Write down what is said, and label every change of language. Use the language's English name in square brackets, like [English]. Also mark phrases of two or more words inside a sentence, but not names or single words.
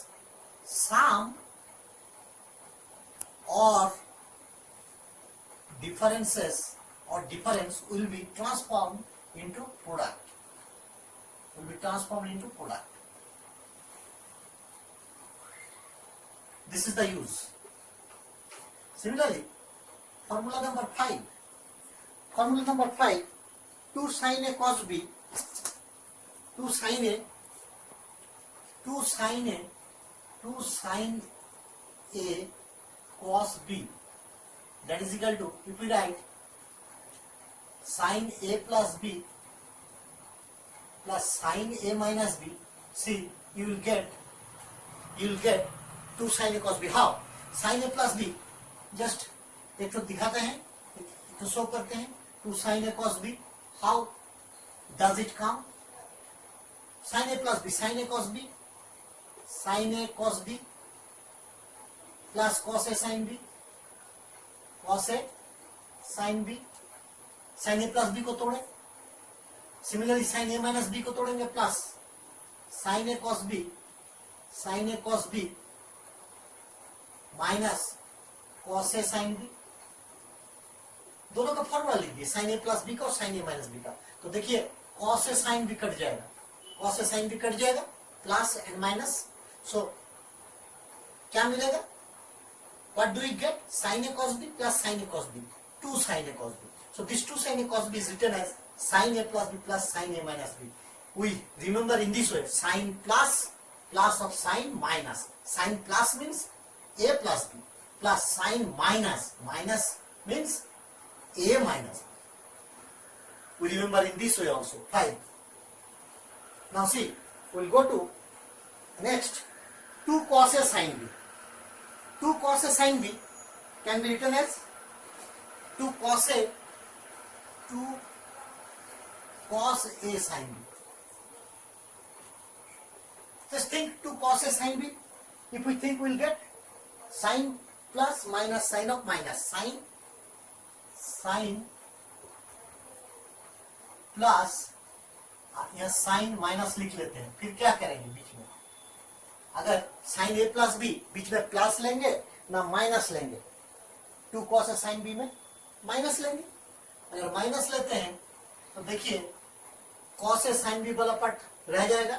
[English] Sum or differences or difference will be transformed into product. Will be transformed into product. This is the use. Similarly, formula number 5. Formula number 5, 2 sin A cos B, 2 sin A, 2 sin A, 2 sin A cos B, that is equal to, if we write sin A plus B plus sin A minus B, see, you will get 2 sin A cos B. How? Sin A plus B, just [Hindi] एक तो दिखाते हैं, एक तो शो करते हैं, [English] 2 sin A cos B. How does it come? Sin A plus B, sin A cos B, sin A cos B plus cos A sin B, cos A sin B. sin A plus B [Hindi] को तोड़े, [English] सिमिलरली sin A minus B [Hindi] को तोड़ेंगे, [English] प्लस sin A cos B, sin A cos B माइनस cos A sin B. [Hindi] दोनों का फॉर्मूला लिख दिए, [English] sin A plus B [Hindi] का और [English] sin A minus B [Hindi] का. तो देखिए [English] cos A sin B [Hindi] कट जाएगा, [English] cos A sin B [Hindi] कट जाएगा, [English] plus and minus. [Hindi] सो क्या मिलेगा? [English] What do we get? Sin A cos B plus sin A cos B, 2 sin A cos B. So this 2 sin A cos B is written as sin A plus B plus sin A minus B. We remember in this way, sin plus, plus of sin minus. Sin plus means A plus B, plus sin minus, minus means A minus. We remember in this way also. 5. Now see, we will go to next, 2 cos A sin B. 2 cos A sin B can be written as 2 cos A, 2 cos A sin B. Just think 2 cos A sin B. If we think, we will get sin plus minus sin of minus, sin प्लस, यह साइन माइनस [Hindi] लिख लेते हैं. फिर क्या करेंगे बीच में, अगर [English] sin A plus B, [Hindi] बीच में प्लस लेंगे ना माइनस लेंगे. [English] 2 cos A sin B [Hindi] में माइनस लेंगे. अगर माइनस लेते हैं तो देखिए [English] cos A sin B [Hindi] वाला पार्ट रह जाएगा.